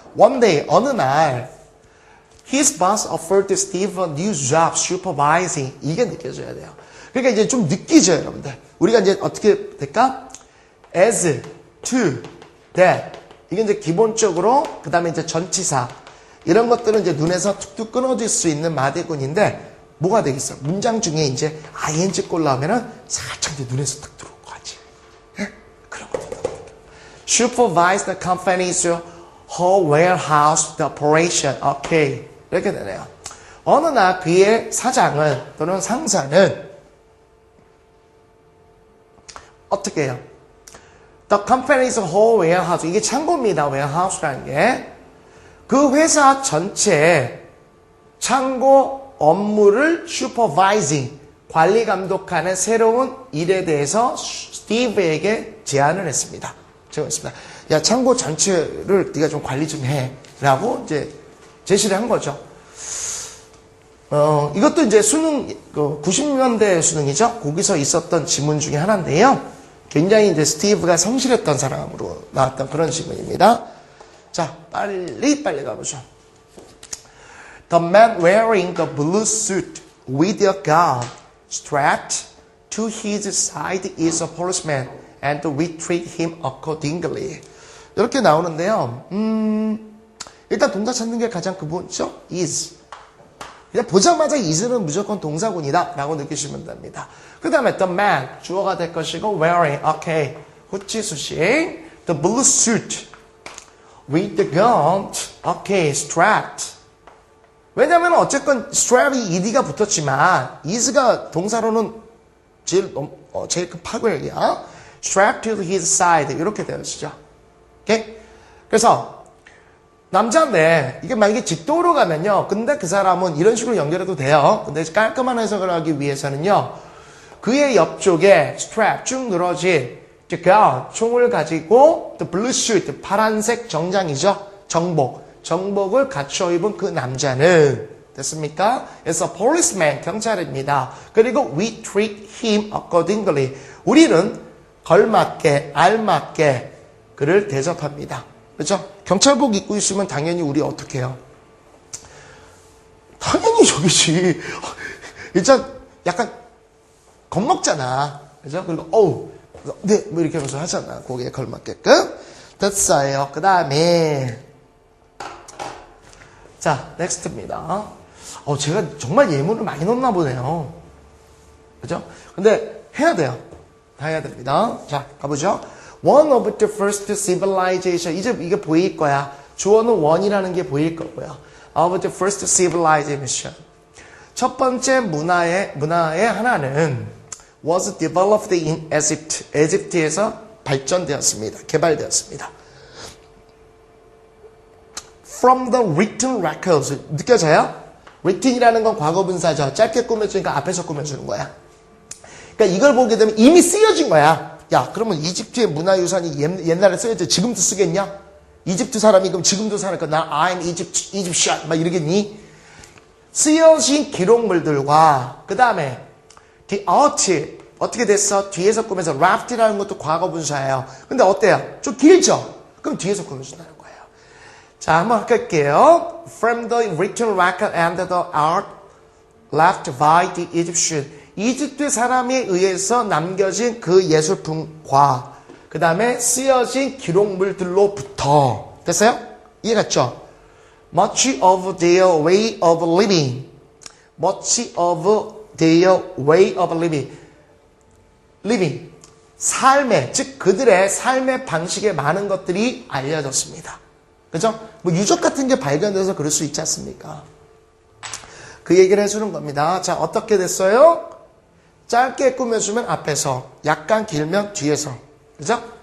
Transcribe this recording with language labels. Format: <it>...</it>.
<en>One day,</en> <ko>어느 날,</ko> <en>his boss offered Steve a new job supervising.</en> <ko>이게 느껴져야 돼요. 그러니까 이제 좀 느끼죠, 여러분들. 우리가 이제 어떻게 될까?</ko> <en>as, to, that.</en> <ko>이게 이제 기본적으로, 그 다음에 이제 전치사. 이런 것들은 이제 눈에서 툭툭 끊어질 수 있는 마디군인데, 뭐가 되겠어? 문장 중에 이제 ing 꼴 나오면은 살짝 이제 눈에서 툭 들어올 거 같지. 예? 그런 것들.</ko> <en>Supervise the company's whole warehouse the operation.</en> <ko>오케이. 이렇게 되네요. 어느 날 그의 사장은 또는 상사는 어떻게 해요?</ko> <en>The company's whole warehouse.</en> <ko>이게 창고입니다. warehouse라는 게. 그 회사 전체의 창고 업무를 supervising, 관리 감독하는 새로운 일에 대해서 스티브에게 제안을 했습니다. 제안했습니다. 야, 창고 전체를 네가 좀 관리 좀 해. 라고 이제 제시를 한 거죠. 이것도 이제 수능, 90년대 수능이죠. 거기서 있었던 지문 중에 하나인데요. 굉장히 이제 스티브가 성실했던 사람으로 나왔던 그런 지문입니다. 자, 빨리 가보죠.</ko> <en>The man wearing the blue suit with a gun strapped to his side is a policeman and we treat him accordingly.</en> <ko>이렇게 나오는데요. 일단 동사 찾는 게 가장 기본이죠.</ko> <en>is.</en> <ko>그냥 보자마자 is는 무조건 동사군이다 라고 느끼시면 됩니다. 그 다음에 the man 주어가 될 것이고 wearing 오케이 후치 수식</ko> <en>the blue suit with the gun</en> <ko>오케이 strapped 왜냐면 어쨌건 strap이 ed가 붙었지만 is가 동사로는 제일 큰 파괴력이야.</ko> <en>strapped to his side</en> <ko>이렇게 되어지죠. 오케이? 그래서 남자인데 이게 만약에 직도로 가면요. 근데 그 사람은 이런 식으로 연결해도 돼요. 근데 깔끔한 해석을 하기 위해서는요. 그의 옆쪽에 strap 쭉 늘어진 gun 총을 가지고</ko> <en>the blue suit</en> <ko>파란색 정장이죠. 정복을 갖춰 입은 그 남자는 됐습니까? 그래서 policeman 경찰입니다.</ko> <en>그리고 we treat him accordingly.</en> <ko>우리는 걸맞게 알맞게 그를 대접합니다. 그렇죠? 경찰복 입고 있으면 당연히 우리 어떻게 해요? 당연히 저기지. 일단 약간 겁먹잖아. 그죠? 그리고 네, 뭐 이렇게 하면서 하잖아. 거기에 걸맞게끔. 됐어요. 그 다음에 자, 넥스트입니다. 제가 정말 예문을 많이 넣나 보네요. 그죠? 근데 해야 돼요. 다 해야 됩니다. 자, 가보죠.</ko> <en>One of the first civilization.</en> <ko>이제 이게 보일 거야. 주어는 one이라는 게 보일 거고요.</ko> <en>Of the first civilization.</en> <ko>첫 번째 문화의 하나는</ko> <en>was developed in Egypt.</en> <ko>에집트에서 발전되었습니다. 개발되었습니다.</ko> <en>From the written records.</en> <ko>느껴져요? written이라는 건 과거분사죠. 짧게 꾸며주니까 앞에서 꾸며주는 거야. 그러니까 이걸 보게 되면 이미 쓰여진 거야. 야, 그러면 이집트의 문화유산이 옛날에 쓰여져 지금도 쓰겠냐? 이집트 사람이 그럼 지금도 살까? 나</ko> <en>I'm Egyptian</en> <ko>막 이러겠니? 쓰여진 기록물들과 그 다음에 the art 어떻게 됐어? 뒤에서 꾸면서 raft이라는 것도 과거분사예요. 근데 어때요? 좀 길죠? 그럼 뒤에서 꾸며준다는 거예요. 자, 한번 할게요.</ko> <en>From the written record and the art left by the Egyptian.</en> <ko>이집트 사람에 의해서 남겨진 그 예술품과 그 다음에 쓰여진 기록물들로부터 됐어요? 이해갔죠?</ko> <en>Much of their way of living. Much of their way of living. living.</en> <ko>삶의, 즉 그들의 삶의 방식에 많은 것들이 알려졌습니다. 그죠? 뭐 유적 같은 게 발견돼서 그럴 수 있지 않습니까? 그 얘기를 해주는 겁니다. 자, 어떻게 됐어요? 짧게 꾸며주면 앞에서, 약간 길면 뒤에서. 그죠?</ko>